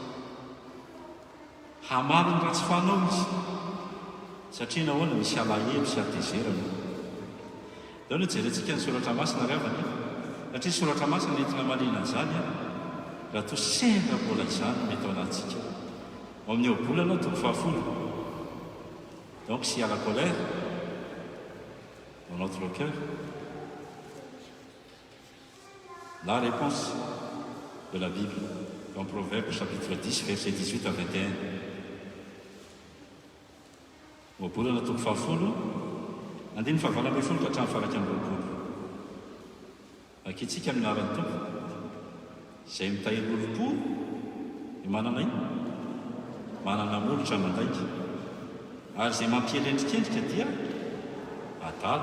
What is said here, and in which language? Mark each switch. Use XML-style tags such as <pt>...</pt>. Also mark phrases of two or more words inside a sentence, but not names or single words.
<mg>Hamary ny ratsy fanao izy satria nahoana misy alahelo sy atezerana. Dao no jerentsika ny soratra masina ry havana satria soratra masina nentina malina an'izany raha toa sendra mbola izany mety ao anatsika. Ao amin'ny obolana toko 10.</mg> <fr>Donc s'il y a la colère dans notre cœur, La réponse de la Bible dans Proverbe chapitre 10 verset 18 à 21.</fr> <mg>Oabolana toko fahafolo andiny fahavala ambin'ny folo ka hatramin'ny faharaiky amby roapolo. Akitsika amin'ny anaran'ny Tompo izay mitahiry olo-po manana molotra mandaiky ary izay mampielendrikendrika dia adala</mg>